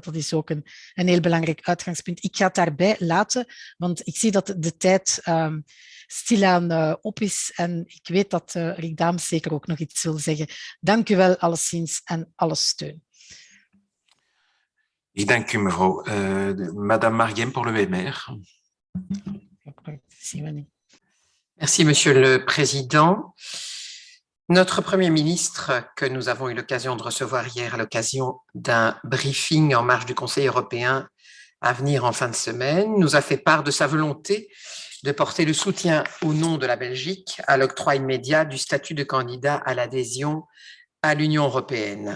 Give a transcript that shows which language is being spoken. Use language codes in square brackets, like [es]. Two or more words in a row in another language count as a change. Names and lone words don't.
[nl] Dat is ook een heel belangrijk uitgangspunt. Ik ga het daarbij laten, want ik zie dat de tijd stilaan op is en ik weet dat Rick Daams zeker ook nog iets wil zeggen. Dank u wel alleszins en alle steun. Ik dank u, mevrouw. [fr] Madame Marguin pour le WMR. Merci, Monsieur le Président. Notre Premier ministre, que nous avons eu l'occasion de recevoir hier à l'occasion d'un briefing en marge du Conseil européen à venir en fin de semaine, nous a fait part de sa volonté de porter le soutien au nom de la Belgique à l'octroi immédiat du statut de candidat à l'adhésion à l'Union européenne.